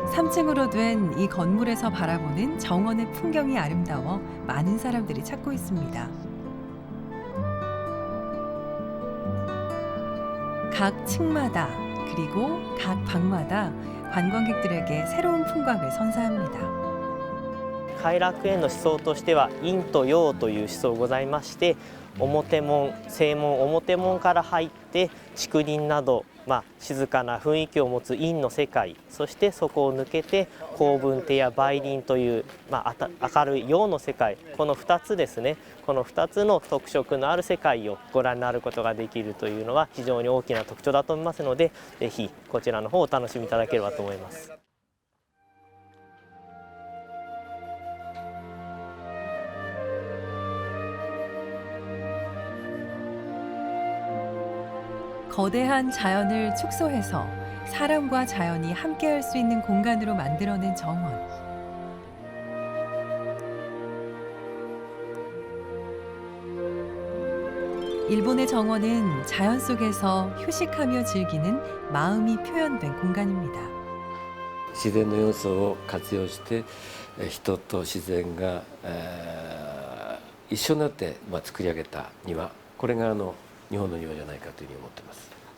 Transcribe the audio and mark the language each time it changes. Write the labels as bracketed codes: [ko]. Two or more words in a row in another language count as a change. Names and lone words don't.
[ko] 3층으로 된 이 건물에서 바라보는 정원의 풍경이 아름다워 많은 사람들이 찾고 있습니다. 각 층마다 그리고 각 방마다 관광객들에게 새로운 풍광을 선사합니다. [ja] 偕楽園の思想としては陰と陽という思想ございまして、表門正門表門から入って竹林など、静かな雰囲気を持つ陰の世界、そしてそこを抜けて光文手や梅林という、明るい陽の世界、この2つですね、この2つの特色のある世界をご覧になることができるというのは非常に大きな特徴だと思いますので、ぜひこちらの方をお楽しみいただければと思います。 [ko] 거대한 자연을 축소해서 사람과 자연이 함께할 수 있는 공간으로 만들어낸 정원. 일본의 정원은 자연 속에서 휴식하며 즐기는 마음이 표현된 공간입니다. [ja] 自然の要素を活用して人と自然が一緒になって作り上げた庭、これが日本の庭じゃないかというふうに思っています。